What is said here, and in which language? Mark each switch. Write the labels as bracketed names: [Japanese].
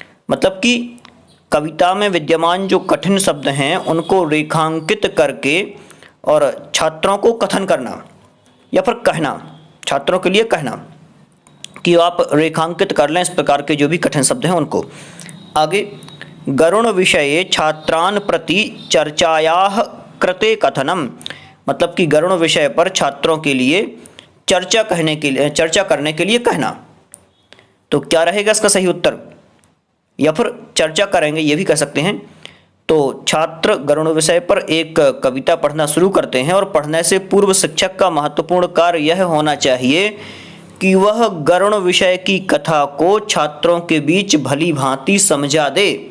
[Hindi] मतलब कि कविता में विद्यमान जो कठिन शब्द हैं उनको रेखांकित करके और छात्रों को कथन करना, या फिर कहना, छात्रों के लिए कहना कि आप रेखांकित कर लें इस प्रकार के जो भी कठिन शब्द हैं उनको। [Sanskrit] आगे गरुण विषये छात्रान प्रति चर्चायाः कृते कथनम। [Hindi] मतलब कि गरुण विषय पर छात्रों के लिए चर्चा करने के लिए कहना। तो क्या रहेगा इसका सही उत्तर? या फिर चर्चा करेंगे ये भी कह सकते हैं। तो छात्र गरुण विषय पर एक कविता पढ़ना शुरू करते हैं, और पढ़ने से पूर्व शिक्षक का महत्वपूर्ण कार्य यह होना चाहिए कि वह गरुण विषय की कथा को छात्रों के बीच भली भांति समझा दे,